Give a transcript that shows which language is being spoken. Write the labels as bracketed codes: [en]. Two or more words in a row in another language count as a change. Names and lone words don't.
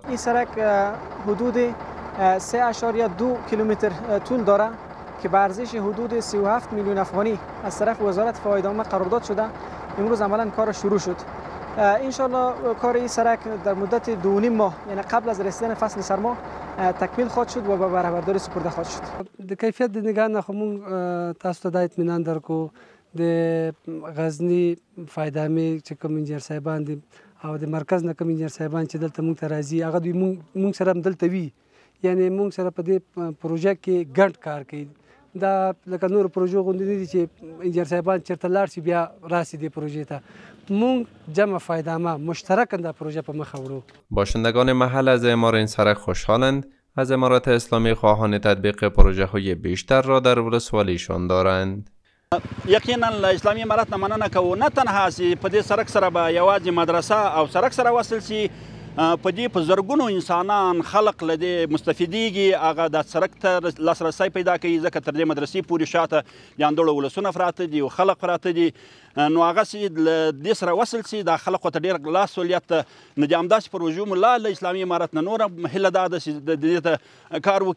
[fa] این سرک حدود 3.2 کیلومتر طول دارد که به ارزش حدود 37 میلیون افغانی از طرف وزارت فواید عامه قرارداد شده. امروز عملاً کار شروع شد. انشالله کار این سرک در مدت 2.5 ماه یعنی قبل از رسیدن فصل سرما تکمیل خواهد شد و به بهره‌برداری سپرده خواهد شد. [ps] د کیفیت د نگاه نه خو مونږ تاسو ته د اطمینان درکو د غزنی فایده می چې کوم انجنیر صاحبان دي او د مرکز نه کوم انجنیر صاحبان چې دلته مونږ ته راځي هغه دوی مونږ سره دلته وي یعنی مونږ سره په دې پروژه کې ګډ کار کوي. دا لکه نور پروژو غوندې نه دي چې انجنیر صاحبان چېرته لاړ شي بیا راسي دې پروژې ته. مونږ جمع فایده‌مه مشترکاً دا پروژه په مخ وړو. [fa] باشندگان محل از اعمار این سرک خوشحالند. از امارات اسلامی خواهان تطبیق پروژه های بیشتر را در ولسوالیشان دارند. [ps] یقینا اسلامي امارات نه مننه کوو نه تنها چې په دې سرک سره به یوازې مدرسه او سرک سره وصل شي په دې په زرګونو انسانان خلق له دې مستفیدیږي هغه د سرک ته لاسرسی پیدا کوي ځکه تر دې مدرسې پورې شاته د اندړو ولسونه پراته دي او خلق پراته دي نو هغه چې له دې سره وصل شي د خلقو ته ډېر لاسولیت نو د همداسې پروژو مو له اسلامي امارت نه نوره هیله دا ده چې د دې ته کار وکړي.